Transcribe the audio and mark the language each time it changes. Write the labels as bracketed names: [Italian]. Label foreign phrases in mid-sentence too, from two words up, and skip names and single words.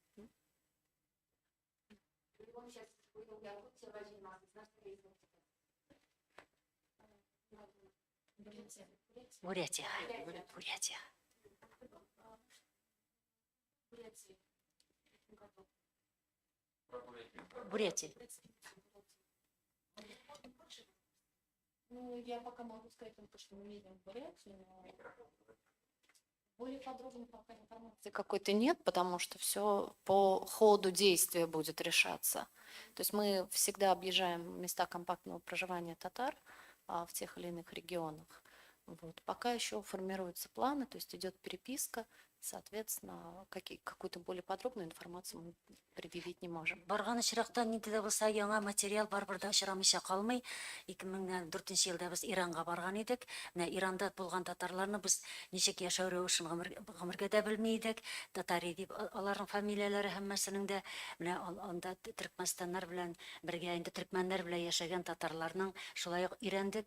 [Russian] Бурятия. Бурятия. Бурятия. Ну, я пока могу сказать только, что мы едем в Бурятию, но более подробно пока информации какой-то нет, потому что все по ходу действия будет решаться. То есть мы всегда объезжаем места компактного проживания татар в тех или иных регионах. Вот. Пока еще формируются планы, то есть идет переписка, соответственно, какую-то более подробную информацию мы предъявить не можем. [Tatar] Барган очракта нинди дә булса яңа материал барбырда очрамыйча калмый. 2004 елда без Иранга барган идек. Менә Иранда булган татарларны без ничек яшәү рәвешен гомергә дә белми идек. Татари дип аларның фамилияләре һәммәсенең дә менә анда Төркмәнстаннар белән бергә инде төркмәннәр белән яшәгән татарларның шулай ук өйрәндек.